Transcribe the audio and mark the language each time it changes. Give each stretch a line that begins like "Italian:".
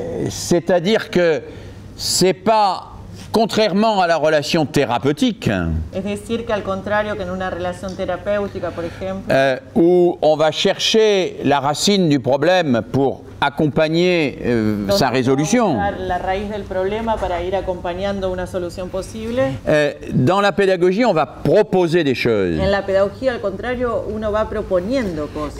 French: C'est-à-dire que c'est pas, contrairement à la relation thérapeutique,
Spanish: Es decir, que al contrario que en una relación terapéutica, por ejemplo,
French: où on va chercher la racine du problème pour accompagner sa résolution.
Spanish: La raíz del problema para ir acompañando una solución posible.
French: Dans la pédagogie, on va proposer des choses.
Spanish: En la pedagogía, al contrario, uno va proponiendo cosas.